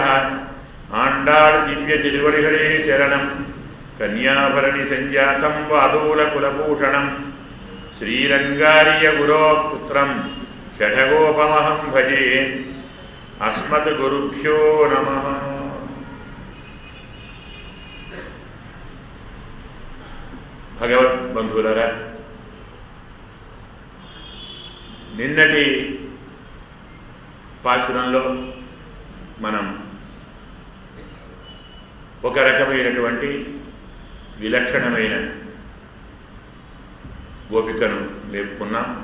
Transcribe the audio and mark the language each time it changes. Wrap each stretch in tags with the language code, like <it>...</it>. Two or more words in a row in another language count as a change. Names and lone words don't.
<ta>ஆண்டாள் திவ்ய திருவடிகளே சரணம்</ta> <sa>कन्याभरणि सञ्जातं वादूलकुलभूषणं श्रीरङ्गार्यगुरोः पुत्रं षठगोपमहं भजे। अस्मद्गुरुभ्यो नमः।</sa> <te>భగవద్బంధువులారా, నిన్నటి పాశురంలో మనం ఒక రకమైనటువంటి విలక్షణమైన గోపికను లేపుకున్నాం.</te>